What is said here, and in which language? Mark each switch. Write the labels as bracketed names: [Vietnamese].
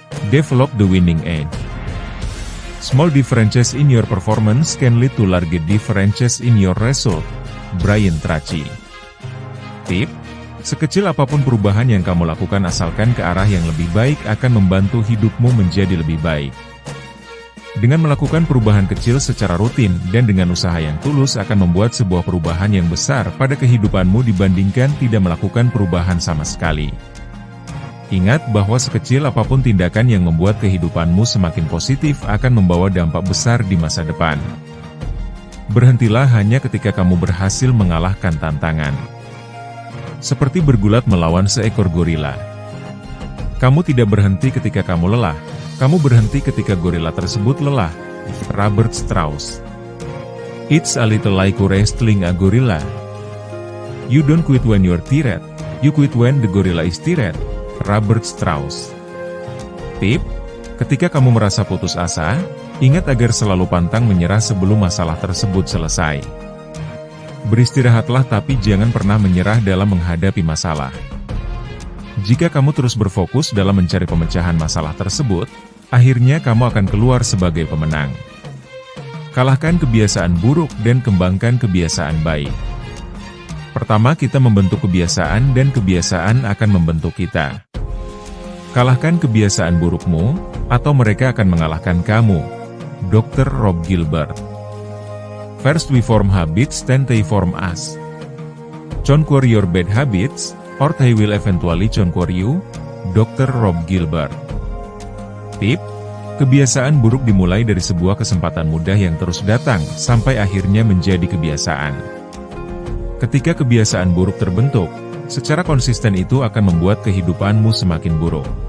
[English] Develop the winning edge. Small differences in your performance can lead to large differences in your result. Brian Tracy. [Indonesian] Tip: sekecil apapun perubahan yang kamu lakukan asalkan ke arah yang lebih baik akan membantu hidupmu menjadi lebih baik. Dengan melakukan perubahan kecil secara rutin dan dengan usaha yang tulus akan membuat sebuah perubahan yang besar pada kehidupanmu dibandingkan tidak melakukan perubahan sama sekali. Ingat bahwa sekecil apapun tindakan yang membuat kehidupanmu semakin positif akan membawa dampak besar di masa depan. Berhentilah hanya ketika kamu berhasil mengalahkan tantangan. Seperti bergulat melawan seekor gorila. Kamu tidak berhenti ketika kamu lelah. Kamu berhenti ketika gorila tersebut lelah. Robert Strauss. [English] It's a little like wrestling a gorilla. You don't quit when you're tired. You quit when the gorilla is tired. Robert Strauss. [Indonesian] Tip: ketika kamu merasa putus asa, ingat agar selalu pantang menyerah sebelum masalah tersebut selesai. Beristirahatlah tapi jangan pernah menyerah dalam menghadapi masalah. Jika kamu terus berfokus dalam mencari pemecahan masalah tersebut, akhirnya kamu akan keluar sebagai pemenang. Kalahkan kebiasaan buruk dan kembangkan kebiasaan baik. Pertama, kita membentuk kebiasaan dan kebiasaan akan membentuk kita. Kalahkan kebiasaan burukmu, atau mereka akan mengalahkan kamu. Dr. Rob Gilbert. [English] First we form habits then they form us. Conquer your bad habits, or they will eventually conquer you. Dr. Rob Gilbert. [Indonesian] Tip: kebiasaan buruk dimulai dari sebuah kesempatan mudah yang terus datang, sampai akhirnya menjadi kebiasaan. Ketika kebiasaan buruk terbentuk, secara konsisten itu akan membuat kehidupanmu semakin buruk.